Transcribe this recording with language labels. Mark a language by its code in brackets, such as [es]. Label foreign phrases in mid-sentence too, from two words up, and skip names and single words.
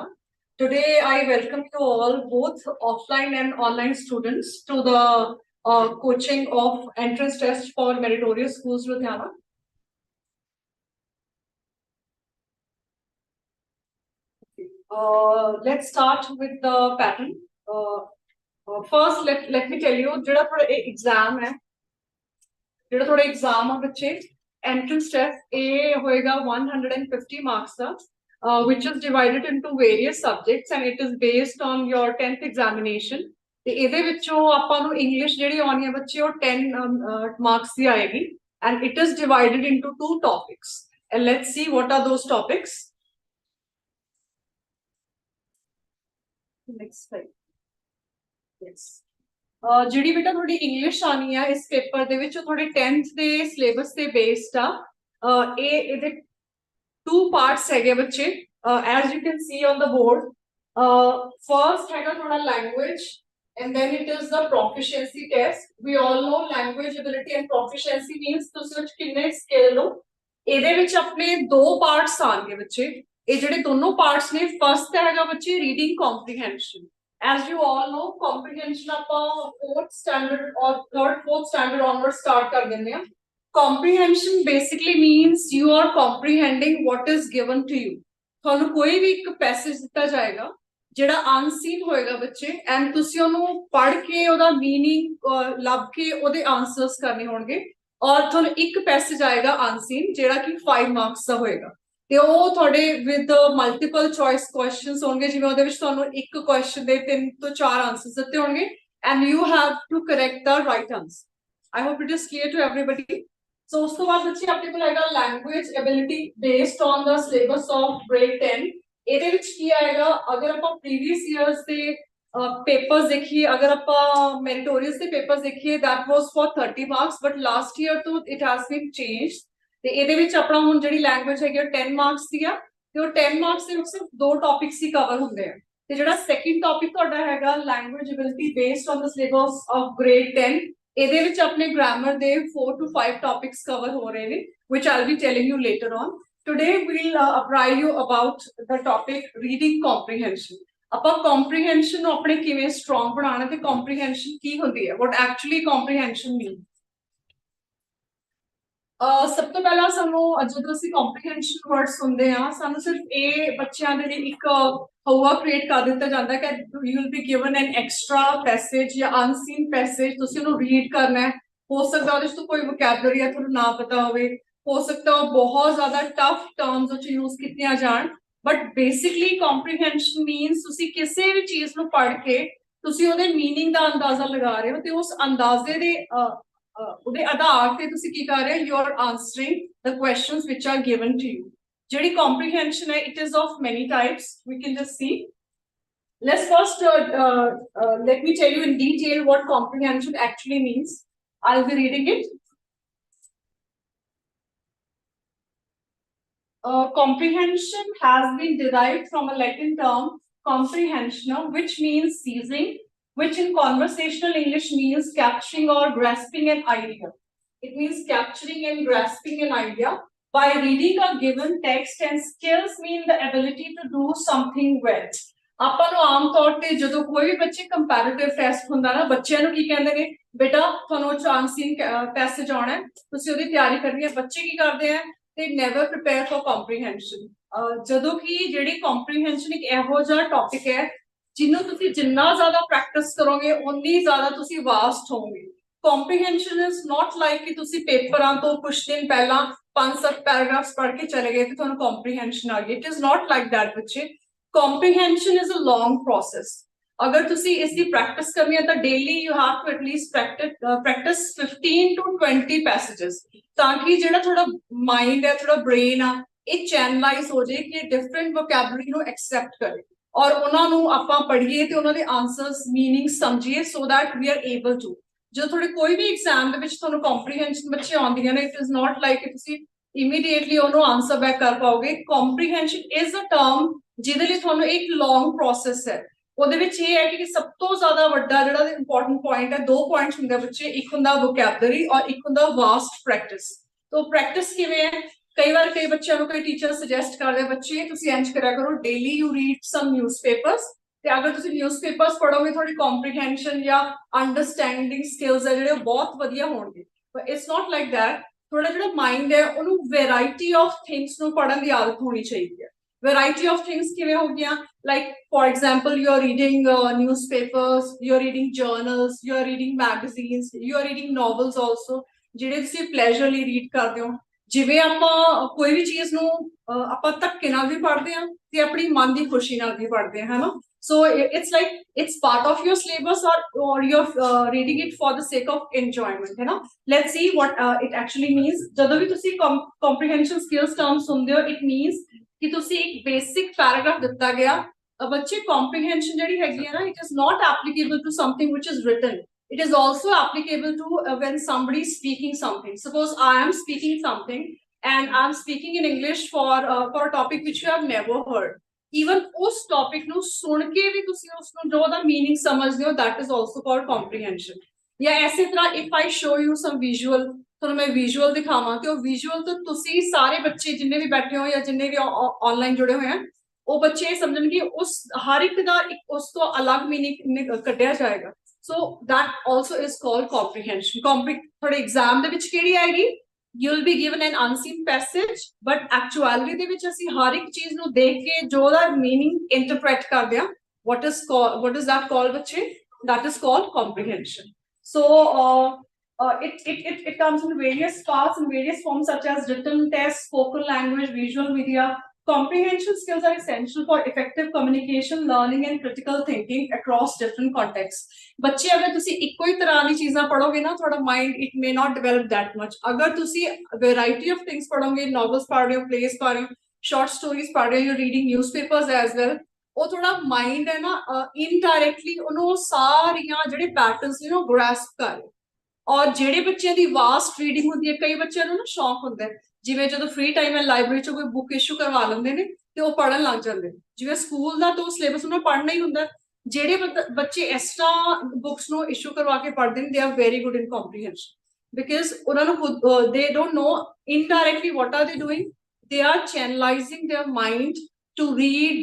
[en] Today, I welcome you all, both offline and online students, to the coaching of entrance test for Meritorious Schools, Ludhiana. Let's start with the pattern. First, let me tell you, [pa] ਜਿਹੜਾ ਤੁਹਾਡਾ exam ਹੈ, ਜਿਹੜਾ ਤੁਹਾਡਾ exam ਆ ਬੱਚੇ, [en] entrance test [pa] ਇਹ ਹੋਏਗਾ 150 marks ਦਾ, [en] which is divided into various subjects and it is based on your 10th examination. [pa] ਤੇ ਇਹਦੇ ਵਿੱਚੋਂ ਆਪਾਂ ਨੂੰ English ਜਿਹੜੀ ਆਉਣੀ ਹੈ ਬੱਚੇ ਉਹ 10 marks ਦੀ ਆਏਗੀ [en] and it is divided into 2 topics. And let's see what are those topics. Next slide. Yes. [pa] ਜਿਹੜੀ ਬੇਟਾ ਤੁਹਾਡੀ ਇੰਗਲਿਸ਼ ਆਣੀ ਆ ਇਸ ਪੇਪਰ ਦੇ ਵਿੱਚ ਉਹ ਤੁਹਾਡੇ 10th ਦੇ ਸਿਲੇਬਸ ਤੇ ਬੇਸਡ ਆ ਇਹਦੇ 2 ਪਾਰਟਸ ਹੈਗੇ ਬੱਚੇ [en] as you can see on the board. First [pa] ਹੈਗਾ ਤੁਹਾਡਾ [en] language and then it is the proficiency test. We all know language ability and proficiency means [pa] ਤੁਸੀਂ ਵਿੱਚ ਕਿੰਨੇ ਸਕਿੱਲ ਹੋ ਇਹਦੇ ਵਿੱਚ ਆਪਣੇ 2 ਪਾਰਟਸ ਆਣਗੇ ਬੱਚੇ ਇਹ ਜਿਹੜੇ ਦੋਨੋਂ ਪਾਰਟਸ ਨੇ ਫਸਟ ਹੈਗਾ ਬੱਚੇ [en] reading comprehension. As you all know, comprehension ਆਪਾਂ 4th standard or 3rd 4th standard onward start [pa] ਕਰ ਦਿੰਦੇ ਆ. [en] Comprehension basically means you are comprehending what is given to you. [pa] ਤੁਹਾਨੂੰ ਕੋਈ ਵੀ ਇੱਕ ਪੈਸੇਜ ਦਿੱਤਾ ਜਾਏਗਾ ਜਿਹੜਾ ਅਨਸੀਨ ਹੋਏਗਾ ਬੱਚੇ ਐਂਡ ਤੁਸੀਂ ਉਹਨੂੰ ਪੜ੍ਹ ਕੇ ਉਹਦਾ ਮੀਨਿੰਗ ਲੱਭ ਕੇ ਉਹਦੇ ਆਨਸਰਸ ਕਰਨੇ ਹੋਣਗੇ ਔਰ ਤੁਹਾਨੂੰ ਇੱਕ ਪੈਸੇਜ ਆਏਗਾ ਅਨਸੀਨ ਜਿਹੜਾ ਕਿ 5 ਮਾਰਕਸ ਦਾ ਹੋਏਗਾ. ਤੇ ਉਹ ਤੁਹਾਡੇ [en] with multiple choice questions [pa] ਹੋਣਗੇ ਜਿਵੇਂ ਉਹਦੇ ਵਿੱਚ ਤੁਹਾਨੂੰ ਇੱਕ ਕੁਐਸਚਨ ਦੇ 3 ਤੋਂ 4 ਆਨਸਰਸ ਦਿੱਤੇ ਹੋਣਗੇ [en] and you have to correct the right answer. I hope it is clear to everybody. ਸੋ [pa] ਉਸ ਤੋਂ ਬਾਅਦ ਬੱਚੇ ਆਪਣੇ ਕੋਲ ਹੈਗਾ [en] language ability based on the syllabus of grade 10. [pa] ਇਹਦੇ ਵਿੱਚ ਕੀ ਆਏਗਾ ਅਗਰ ਆਪਾਂ [en] previous years [pa] ਦੇ ਪੇਪਰਸ ਦੇਖੀਏ ਅਗਰ ਆਪਾਂ ਮੈਰੀਟੋਰੀਅਸ ਦੇ ਪੇਪਰਸ ਦੇਖੀਏ [en] that was for 30 marks but last year [pa] ਤੋਂ [en] it has been changed. [pa] ਤੇ ਇਹਦੇ ਵਿੱਚ ਆਪਣਾ ਹੁਣ ਜਿਹੜੀ ਲੈਂਗੁਏਜ ਹੈਗੀ ਉਹ 10 ਮਾਰਕਸ ਦੀ ਆ ਤੇ ਉਹ 10 ਮਾਰਕਸ ਦੇ ਵਿੱਚ ਸਿਰਫ 2 ਟੌਪਿਕਸ ਹੀ ਕਵਰ ਹੁੰਦੇ ਆ ਤੇ ਜਿਹੜਾ [en] second topic [pa] ਤੁਹਾਡਾ ਹੈਗਾ [en] language ability based on the syllabus of grade 10 [pa] ਇਹਦੇ ਵਿੱਚ ਆਪਣੇ ਗ੍ਰਾਮਰ ਦੇ 4 to 5 ਟੌਪਿਕਸ ਕਵਰ ਹੋ ਰਹੇ ਨੇ [en] which I'll be telling you later on. Today we'll apprise you about the topic reading comprehension. [pa] ਆਪਾਂ comprehension ਨੂੰ ਆਪਣੇ ਕਿਵੇਂ ਸਟਰੋਂਗ ਬਣਾਉਣਾ ਤੇ comprehension ਕੀ ਹੁੰਦੀ ਹੈ [en] what actually comprehension means. [pa] ਸਭ ਤੋਂ ਪਹਿਲਾਂ ਸਾਨੂੰ ਜਦੋਂ ਅਸੀਂ [en] comprehension word [pa] ਸੁਣਦੇ ਆ ਸਾਨੂੰ ਸਿਰਫ ਇਹ ਬੱਚਿਆਂ ਦੇ ਲਈ ਇੱਕ ਹਵਾ ਕ੍ਰੀਏਟ ਕਰ ਦਿੱਤਾ ਜਾਂਦਾ ਕਿ [en] you will be given an extra passage [pa] ਜਾਂ [en] unseen passage [pa] ਤੁਸੀਂ ਉਹਨੂੰ ਰੀਡ ਕਰਨਾ ਹੈ ਹੋ ਸਕਦਾ ਉਹਦੇ 'ਚ ਕੋਈ ਵੋਕੈਬਲਰੀ ਹੈ ਤੁਹਾਨੂੰ ਨਾ ਪਤਾ ਹੋਵੇ ਹੋ ਸਕਦਾ ਉਹ ਬਹੁਤ ਜ਼ਿਆਦਾ [en] tough terms [pa] ਵਿੱਚ ਯੂਜ਼ ਕੀਤੀਆਂ ਜਾਣ [en] but basically comprehension means [pa] ਤੁਸੀਂ ਕਿਸੇ ਵੀ ਚੀਜ਼ ਨੂੰ ਪੜ੍ਹ ਕੇ ਤੁਸੀਂ ਉਹਦੇ ਮੀਨਿੰਗ ਦਾ ਅੰਦਾਜ਼ਾ ਲਗਾ ਰਹੇ ਹੋ ਤੇ ਉਸ ਅੰਦਾਜ਼ੇ ਦੇ ਉਹਦੇ ਆਧਾਰ ਤੇ ਤੁਸੀਂ ਕੀ ਕਰ ਰਹੇ ਹੋ [en] you are answering the questions which are given to you. [pa] ਜਿਹੜੀ ਕੰਪਰੀਹੈਂਸ਼ਨ ਹੈ [en] it is of many types we can just see. Let's first let me tell you in detail what comprehension actually means. I'll be reading it. Comprehension has been derived from a Latin term comprehensionum which means seizing, which in conversational English means capturing or grasping an idea. It means capturing and grasping an idea by reading a given text and skills mean the ability to do something well. [pa] ਆਪਾਂ ਨੂੰ ਆਮ ਤੌਰ ਤੇ ਜਦੋਂ ਕੋਈ ਵੀ ਬੱਚੇ [en] comparative test [pa] ਹੁੰਦਾ ਨਾ ਬੱਚਿਆਂ ਨੂੰ ਕੀ ਕਹਿੰਦੇ ਨੇ ਬੇਟਾ ਤੁਹਾਨੂੰ [en] chancing passage [pa] ਆਉਣਾ ਹੈ ਤੁਸੀਂ ਉਹਦੀ ਤਿਆਰੀ ਕਰਨੀ ਹੈ ਬੱਚੇ ਕੀ ਕਰਦੇ ਆ ਤੇ [en] never prepare for comprehension [pa] ਜਦੋਂ ਕਿ ਜਿਹੜੀ ਕੰਪਰੀਹੈਂਸ਼ਨ ਇੱਕ ਇਹੋ ਜਿਹਾ ਟੌਪਿਕ ਹੈ ਜਿਹਨੂੰ ਤੁਸੀਂ ਜਿੰਨਾ ਜ਼ਿਆਦਾ ਪ੍ਰੈਕਟਿਸ ਕਰੋਗੇ ਉਨੀ ਜ਼ਿਆਦਾ ਤੁਸੀਂ ਵਾਸਟ ਹੋਵੋਗੇ [en] comprehension is not like [pa] ਕਿ ਤੁਸੀਂ ਪੇਪਰਾਂ ਤੋਂ ਕੁਝ ਦਿਨ ਪਹਿਲਾਂ 5-7 ਪੈਰਾਗ੍ਰਾਫਸ ਪੜ੍ਹ ਕੇ ਚਲੇ ਗਏ ਤੇ ਤੁਹਾਨੂੰ ਕੰਪਰੀਹੈਂਸ਼ਨ ਆ ਗਈ [en] it is not like that [pa] ਬੱਚੇ [en] comprehension is a long process [pa] ਅਗਰ ਤੁਸੀ ਇਸਕੀ ਪ੍ਰੈਕਟਿਸ ਕਰਨੀ ਹੈ ਤੋ ਡੇਲੀ [en] you have to atleast practice 15 to 20 passages [pa] ਤਾਕਿ ਜਿਹੜਾ ਥੋੜਾ ਮਾਈਂਡ ਹੈ ਥੋੜਾ ਬ੍ਰੇਨ ਹੈ ਇਹ ਚੈਨਲਾਈਜ਼ ਹੋ ਜਾਏ ਕਿ [en] different vocabulary [pa] ਨੂੰ ਐਕਸੈਪਟ ਕਰੇ ਔਰ ਉਹਨਾਂ ਨੂੰ ਆਪਾਂ ਪੜ੍ਹੀਏ ਤੇ ਉਹਨਾਂ ਦੇ ਆਨਸਰਸ ਮੀਨਿੰਗ ਸਮਝੀਏ [en] so that we are able to [pa] ਜਦੋਂ ਤੁਹਾਡੇ ਕੋਈ ਵੀ ਐਗਜ਼ਾਮ ਦੇ ਵਿੱਚ ਤੁਹਾਨੂੰ ਕੰਪਰੀਹੈਂਸ਼ਨ ਬੱਚੇ ਆਉਂਦੀਆਂ ਨੇ [en] it is not like [pa] ਕਿ ਤੁਸੀਂ ਇਮੀਡੀਏਟਲੀ ਉਹਨੂੰ [en] answer back [pa] ਕਰ ਪਾਓਗੇ [en] comprehension is a term [pa] ਜਿਹਦੇ ਲਈ ਤੁਹਾਨੂੰ ਇੱਕ [en] long process [pa] ਹੈ ਉਹਦੇ ਵਿੱਚ ਇਹ ਹੈ ਕਿ ਸਭ ਤੋਂ ਜ਼ਿਆਦਾ ਵੱਡਾ ਜਿਹੜਾ [en] important point [pa] ਹੈ ਦੋ ਪੁਆਇੰਟਸ ਹੁੰਦੇ ਬੱਚੇ ਇੱਕ ਹੁੰਦਾ ਵੋਕੈਬਲਰੀ ਔਰ ਇੱਕ ਹੁੰਦਾ [en] vast practice [pa] ਤੋ ਪ੍ਰੈਕਟਿਸ ਕਿਵੇਂ ਹੈ ਕਈ ਬਾਰ ਕਈ ਬੱਚੋਂ ਕੋ ਕਈ ਟੀਚਰ ਸਜੈਸਟ ਕਰਤੇ ਬੱਚੇ ਤੁਸੀ ਇੰਜ ਕਰਾ ਕਰੋ ਡੇਲੀ [en] you read some newspapers [pa] ਤੇ ਅਗਰ ਤੁਸੀ ਨਿਊਜ਼ਪੇਪਰਸ ਪੜ੍ਹੋਗੇ ਥੋੜ੍ਹੀ [en] comprehension or understanding skills [pa] ਹੈ ਜਿਹੜੇ ਬਹੁਤ ਵਧੀਆ ਹੋਣਗੇ [en] but it's not like that [pa] ਥੋੜਾ ਜਿਹੜਾ ਮਾਈਂਡ ਹੈ ਓਹਨੂੰ [en] variety of things [pa] ਨੂੰ ਪੜ੍ਹਨ ਦੀ ਆਦਤ ਹੋਣੀ ਚਾਹੀਏ [en] variety of things [pa] ਕਿਵੇਂ ਹੋ ਗਿਆ [en] like for example you are reading newspapers you are reading journals you are reading magazines you are reading novels also [pa] ਜਿਹੜੇ ਤੁਸੀਂ ਪਲੇਜ਼ਰ ਲਈ ਰੀਡ ਕਰਦੇ ਹੋ ਜਿਵੇਂ ਆਪਾਂ ਕੋਈ ਵੀ ਚੀਜ਼ ਨੂੰ ਆਪਾਂ ਧੱਕੇ ਨਾਲ ਵੀ ਪੜ੍ਹਦੇ ਆ ਤੇ ਆਪਣੀ ਮਨ ਦੀ ਖੁਸ਼ੀ ਨਾਲ ਵੀ ਪੜ੍ਹਦੇ ਆ ਹੈਨਾ [en] so it's like it's part of your syllabus or you are reading it for the sake of enjoyment [pa] ਹੈਨਾ [en] let's see what it actually means [pa] ਜਦੋਂ ਵੀ ਤੁਸੀਂ [en] comprehension skills term [pa] ਸੁਣਦੇ ਹੋ [en] it means [pa] ਕਿ ਤੁਸੀਂ ਇੱਕ ਬੇਸਿਕ ਪੈਰਾਗ੍ਰਾਫ ਦਿੱਤਾ ਗਿਆ ਬੱਚੇ ਕੰਪਰੀਹੈਂਸ਼ਨ ਜਿਹੜੀ ਹੈਗੀ ਹੈ ਨਾ [en] it is not applicable to something which is written it is also applicable to when somebody is speaking something suppose I am speaking something and I'm speaking in English for a topic which you have never heard even [pa] ਉਸ ਟੌਪਿਕ ਨੂੰ ਸੁਣ ਕੇ ਵੀ ਤੁਸੀ ਉਸਨੂੰ ਜੋ ਦਾ ਮੀਨਿੰਗ ਸਮਝਦੇ ਹੋ [en] that is also called [pa] comprehension [hi] या ऐसे तरह [en] if I show you some visual [pa] ਤੁਹਾਨੂੰ मैं visual ਦਿਖਾਵਾਂ ਤੇ ਉਹ visual ਤੋਂ ਤੁਸੀਂ ਸਾਰੇ ਬੱਚੇ ਜਿੰਨੇ ਵੀ ਬੈਠੇ ਹੋ ਜਾਂ ਜਿੰਨੇ ਵੀ ਆਨਲਾਈਨ ਜੁੜੇ ਹੋਏ ਆ ਉਹ ਬੱਚੇ ਸਮਝਣਗੇ ਉਸ ਹਰ ਇੱਕ ਦਾ ਇੱਕ ਉਸ ਤੋਂ ਅਲੱਗ ਮੀਨਿੰਗ ਕੱਢਿਆ ਜਾਏਗਾ [en] so that also is called comprehension for exam [pa] ਦੇ ਵਿੱਚ ਕਿਹੜੀ ਆਏਗੀ [en] you will be given an unseen passage but actuality [pa] ਦੇ ਵਿੱਚ ਅਸੀਂ ਹਰ ਇੱਕ ਚੀਜ਼ ਨੂੰ ਦੇਖ ਕੇ ਜੋ ਦਾ [en] meaning interpret [pa] ਕਰਦੇ ਆ [en] what is that called [pa] ਬੱਚੇ [en] that is called comprehension so it comes in various parts in various forms such as written test spoken language visual media comprehension skills are essential for effective communication learning and critical thinking across different contexts [pa] ਬੱਚੇ ਅਗਰ ਤੁਸੀ ਇੱਕੋ ਹੀ ਤਰ੍ਹਾਂ ਕੀ ਚੀਜ਼ਾਂ ਪੜ੍ਹੋਗੇ ਨਾ ਥੋੜਾ [en] mind it may not develop that much [pa] ਅਗਰ ਤੁਸੀ [en] variety of things [pa] ਪੜ੍ਹੋਗੇ ਨਾਵਲਸ ਪੜ੍ਹ ਰਹੇ ਹੋ ਪਲੇਸ ਪੜ੍ਹ ਰਹੇ ਹੋ [en] short stories [pa] ਪੜ੍ਹ ਰਹੇ ਹੋ [en] reading newspapers as well [pa] ਵੋ ਥੋੜਾ ਮਾਈਂਡ ਹੈ ਨਾ ਇਨਡਾਇਰੈਕਟਲੀ ਉਹਨਾਂ ਸਾਰੀਆਂ ਜਿਹੜੇ ਪੈਟਰਨਸ ਨੇ ਗ੍ਰੈਸਪ ਕਰ ਔਰ ਜਿਹੜੇ ਬੱਚਿਆਂ ਦੀ ਵਾਸਟ ਰੀਡਿੰਗ ਹੁੰਦੀ ਹੈ ਕਈ ਬੱਚਿਆਂ ਨੂੰ ਨਾ ਸ਼ੌਕ ਹੁੰਦਾ ਹੈ ਜਿਵੇਂ ਜਦੋਂ [en] free time [pa] ਹੈ ਲਾਇਬ੍ਰੇਰੀ ਚੋਂ ਕੋਈ ਬੁੱਕ ਇਸ਼ੂ ਕਰਵਾ ਲੈਂਦੇ ਨੇ ਤੇ ਉਹ ਪੜਨ ਲੱਗ ਜਾਂਦੇ ਨੇ ਜਿਵੇਂ ਸਕੂਲ ਦਾ ਤਾਂ ਸਿਲੇਬਸ ਉਹਨਾਂ ਪੜ੍ਹਨਾ ਹੀ ਹੁੰਦਾ ਜਿਹੜੇ ਬੱਚੇ [en] extra books [pa] ਨੂੰ ਇਸ਼ੂ ਕਰਵਾ ਕੇ ਪੜ੍ਹਦੇ [en] ਨੇ they are very good in comprehension because [pa] ਉਹਨਾਂ ਨੂੰ [en] they don't know indirectly what are they doing they are channelizing their mind to read